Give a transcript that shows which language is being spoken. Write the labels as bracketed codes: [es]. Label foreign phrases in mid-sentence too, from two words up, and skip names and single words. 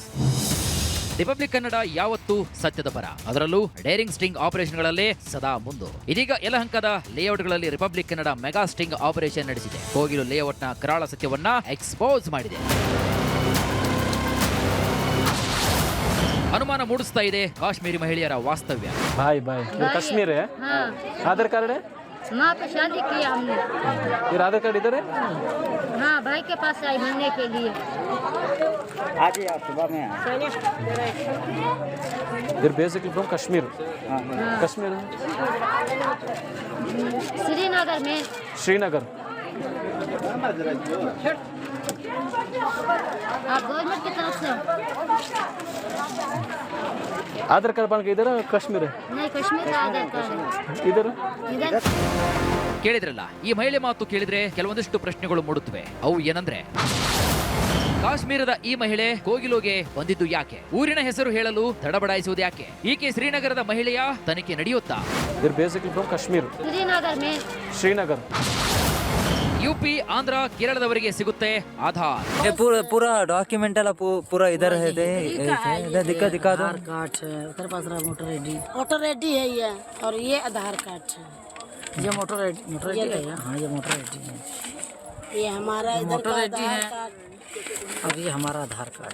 [kn] ರಿಪಬ್ಲಿಕ್ ಕನ್ನಡ ಯಾವತ್ತೂ ಸತ್ಯದ ಪರ, ಅದರಲ್ಲೂ [en] daring sting operations [kn] ಸದಾ ಮುಂದು. ಇದೀಗ ಯಲಹಂಕದ ಲೇಔಟ್ಗಳಲ್ಲಿ ರಿಪಬ್ಲಿಕ್ ಕನ್ನಡ [en] mega sting operation [kn] ನಡೆಸಿದೆ. ಕೋಗಿಲು ಲೇಔಟ್ನ ಕರಾಳ ಸತ್ಯವನ್ನ ಎಕ್ಸ್ಪೋಸ್ ಮಾಡಿದೆ. ಅನುಮಾನ ಮೂಡಿಸ್ತಾ ಇದೆ ಕಾಶ್ಮೀರಿ ಮಹಿಳೆಯರ ವಾಸ್ತವ್ಯ. [hi] भाई कश्मीर है। आधार कार्ड है? वहाँ पे शादी किया हमने। फिर आधार कार्ड इधर है? हाँ, भाई के पास आई मिलने के लिए। आज ही आप सुबह में [en] इधर basically from Kashmir. [hi] कश्मीर श्रीनगर में। श्रीनगर। आप गवर्नमेंट की तरफ से? आधार कार्ड बन के इधर कश्मीर है? नहीं, कश्मीर का आधार कार्ड है। इधर इधर [kn] ಕೇಳಿದ್ರಲ್ಲ, ಈ ಮಹಿಳೆ ಮಾತು ಕೇಳಿದ್ರೆ ಕೆಲವೊಂದಿಷ್ಟು ಪ್ರಶ್ನೆಗಳು ಮೂಡುತ್ತವೆ. ಅವು ಏನಂದ್ರೆ, ಕಾಶ್ಮೀರದ ಈ ಮಹಿಳೆ ಕೋಗಿಲುಗೆ ಬಂದಿದ್ದು ಯಾಕೆ? ಊರಿನ ಹೆಸರು ಹೇಳಲು ತಡಬಡಾಯಿಸುವುದು ಯಾಕೆ? ಈಕೆ ಶ್ರೀನಗರದ ಮಹಿಳೆಯ? ತನಿಖೆ ನಡೆಯುತ್ತಾ? [en] इधर basically from Kashmir. [hi] श्रीनगर में। श्रीनगर। [kn] ಯುಪಿ, ಆಂಧ್ರ, ಕೇರಳದವರಿಗೆ ಸಿಗುತ್ತೆ ಆಧಾರ್. [hi] पूरा डॉक्यूमेंट वाला पूरा इधर है दिखा दो। आधार कार्ड है, उधर पास रहा [en] voter ID [hi] है ये, और ये आधार कार्ड है। ये [en] motor ID [hi] है। हाँ, ये [en] motor ID [hi] है। ये हमारा इधर का आधार कार्ड, और ये हमारा आधार कार्ड।